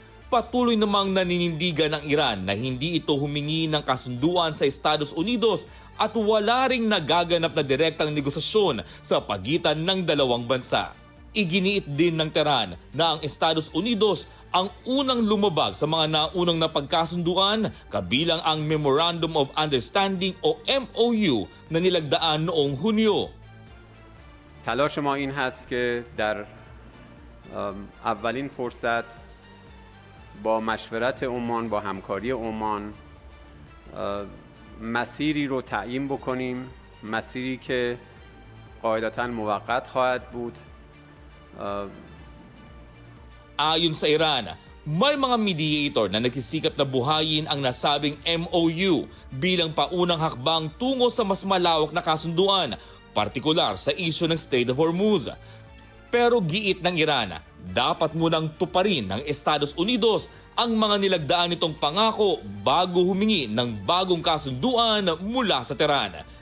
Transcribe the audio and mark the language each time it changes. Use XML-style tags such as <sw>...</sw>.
<tl>Patuloy namang naninindigan ng Iran na hindi ito humingi ng kasunduan sa Estados Unidos at wala ring nagaganap na direktang negosasyon sa pagitan ng dalawang bansa. Iginiit din ng Tehran na ang Estados Unidos ang unang lumabag sa mga naunang napagkasunduan kabilang ang Memorandum of Understanding o MOU na nilagdaan noong Hunyo.</tl> <fa>تلاش ما این هست که در اولین فرصت با مشورت عمان با همکاری عمان مسیری رو تعیین بکنیم، مسیری که قاعدتاً موقت خواهد بود.</fa> <tl>Ayon sa Iran, may mga mediator na nagsisikap na buhayin ang nasabing MOU bilang paunang hakbang tungo sa mas malawak na kasunduan, partikular sa isyu ng Strait of Hormuz. Pero giit ng Iran, dapat munang tuparin ng Estados Unidos ang mga nilagdaan nitong pangako bago humingi ng bagong kasunduan mula sa Tehran.</tl>